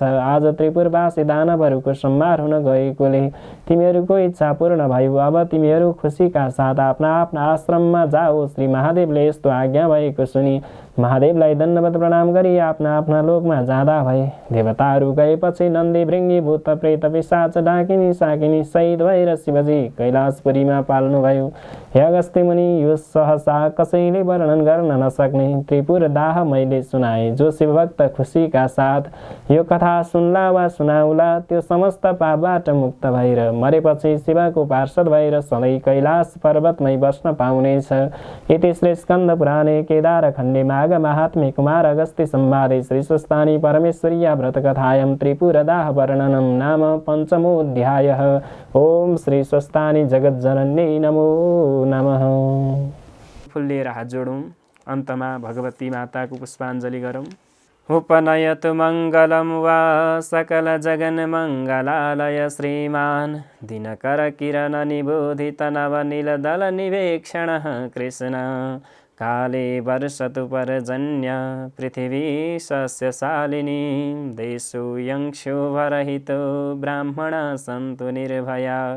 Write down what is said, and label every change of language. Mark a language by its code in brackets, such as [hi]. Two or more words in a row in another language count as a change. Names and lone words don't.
[ne] आज त्रिपुरवासी दानवहरूको संहार हुन गएकोले तिमीहरूको इच्छा पूर्ण भयो। अब तिमीहरू खुसीका साथ आफ्ना आफ्ना आश्रममा जाओ। श्री महादेवले यस्तो आज्ञा भएको सुनि महादेवलाई दण्डवत प्रणाम गरी आफ्ना आफ्ना लोकमा जाँदा भए। देवताहरू गएपछि नन्दी, भृङ्गी, भूत, प्रेत, पिशाच, डाकिनी, साकिनी सहित भएर शिवजी कैलाशपुरीमा पाल्नुभयो। हे अगस्त्य मुनि, यो सहसा कसैले वर्णन गर्न नसक्ने त्रिपुर दाह मैले सुनाएँ। जो शिवभक्त खुसीका साथ यो कथा सुन्ला वा सुनाउला त्यो समस्त पापबाट मुक्त भएर मरेपछि शिवको पार्षद भएर सधैँ कैलाश पर्वतमै बस्न पाउनेछ। [sa] इति श्री स्कन्द पुराणे केदारखण्डे माघ महात्म्ये कुमार अगस्त्य संवादे श्री स्वस्तानी परमेश्वर्या व्रतकथायां त्रिपुरदाह वर्णनं नाम पञ्चमोऽध्यायः। ओम श्री स्वस्तानी जगज्जनन्यै नमो नमः। [ne] फुल्लिएर हात जोडौँ, अन्तमा भगवती माताको पुष्पाञ्जली गरौँ। [sa] उपनयतु मङ्गलं वा सकल जगन्मङ्गलालय श्रीमान् दिनकर किरण निबोधित नवनीलदल निवेक्षणः कृष्ण काले वर्षतु पर्जन्य पृथिवी सस्यशालिनी देशो यक्षोभरहितो ब्राह्मणा सन्तु निर्भया